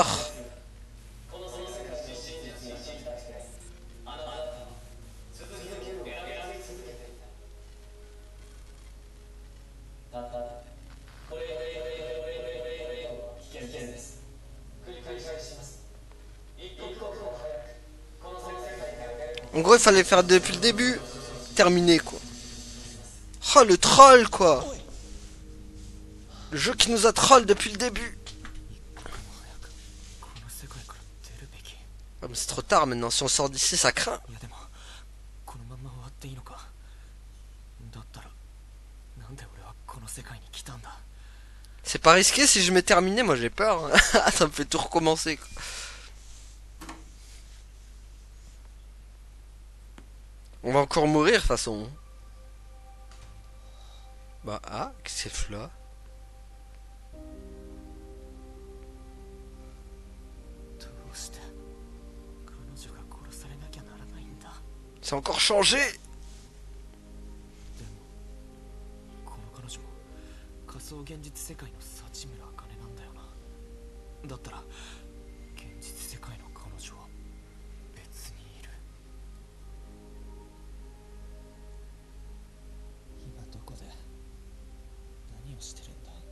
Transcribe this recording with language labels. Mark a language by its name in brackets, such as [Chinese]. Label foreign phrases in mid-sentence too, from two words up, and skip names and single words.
[Japanese] この世界の真実に信じてあなたは続ける選び続けていた。これ危険です。繰り返します。一刻も早くこの世界から出る。 [French] En gros, il fallait faire depuis le début. Terminé quoi. Oh le troll quoi. Le jeu qui nous a troll depuis le début. Ah, mais c'est trop tard maintenant, si on sort d'ici, ça craint. [Japanese] いやでもこのまんま終わっていいのか。だったらなんで俺はこの世界に来たんだ。 [French] C'est pas risqué si je m'ai terminé, moi j'ai peur. Hein. Ça me fait tout recommencer. Quoi. On va encore mourir de toute façon. Bah, ah, qu'est-ce que c'est là? [Japanese] どうして彼女が殺されなきゃならないんだ。 [French] C'est encore changé. [Japanese] でもこの彼女も仮想現実世界の幸村茜なんだよな。だったら現実世界の彼女は別にいる。今どこで何をしてるんだ。